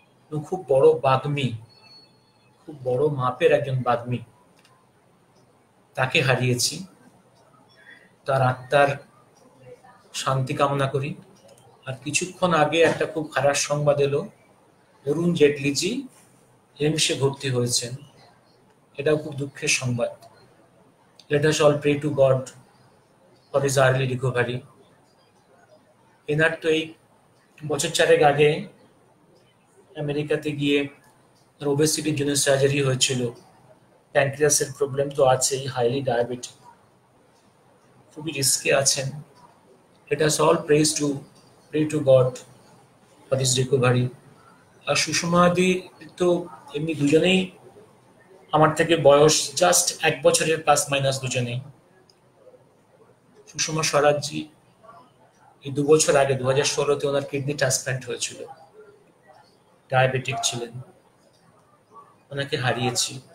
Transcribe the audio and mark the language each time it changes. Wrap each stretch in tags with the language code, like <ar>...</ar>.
<bn>এবং খুব বড় বাগ্মী, খুব বড় মাপের একজন বাগ্মী, তাকে হারিয়েছি। তার আত্মার শান্তি কামনা করি। আর কিছুক্ষণ আগে একটা খুব খারাপ সংবাদ এলো, অরুণ জেটলিজি এমসে ভর্তি হয়েছেন। এটাও খুব দুঃখের সংবাদ।</bn> <en>Let us all pray to God for his early recovery.</en> <bn>এনার তো এই বছর চারেক আগে আমেরিকাতে গিয়ে ওবেসিটির জন্য সার্জারি হয়েছিল। প্যানক্রিয়াসের প্রবলেম তো আছেই, হাইলি ডায়াবেটিক, খুবই রিস্কে আছেন।</bn> <en>Let us all pray to God for his recovery.</en> <bn>আর সুষমাদি তো এমনি দুজনেই আমার থেকে বয়স জাস্ট 1 বছরের প্লাস মাইনাস দুজনেই। সুষমা স্বরাজজি এই 2 বছর আগে 2016-তে ওনার কিডনি ট্রান্সপ্ল্যান্ট হয়েছিল, ডায়াবেটিক ছিলেন, ওনাকে হারিয়েছি।</bn>